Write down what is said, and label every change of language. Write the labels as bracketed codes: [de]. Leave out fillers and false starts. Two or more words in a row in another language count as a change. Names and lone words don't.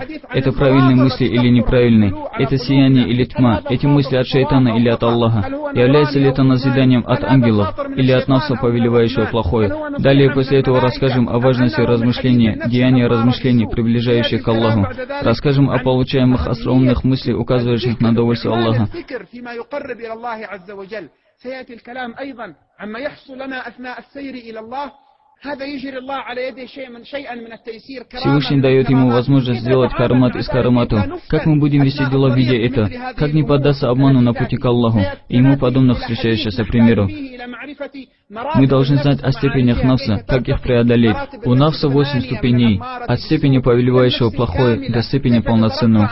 [ru] Это правильные мысли или неправильные, это сияние или тьма, эти мысли от шайтана или от Аллаха. Является ли это назиданием от ангелов или от навса, повелевающего плохое? Далее после этого расскажем о важности размышления, деяния размышлений, приближающих к Аллаху. Расскажем о получаемых остроумных мыслях, указывающих на довольство Аллаха. [ar] سيأتي الكلام أيضا عما يحصل لنا أثناء السير إلى الله. هذا يجري الله على يده شيئا من التيسير. [ru] Всевышний дает ему возможность сделать карамат из карамату. Как мы будем вести дела, видя это? Как не поддаться обману на пути к Аллаху и ему подобных встречающихся примеру? Мы должны знать о степенях навса, как их преодолеть. У навса 8 ступеней, от степени повелевающего плохое до степени полноценного.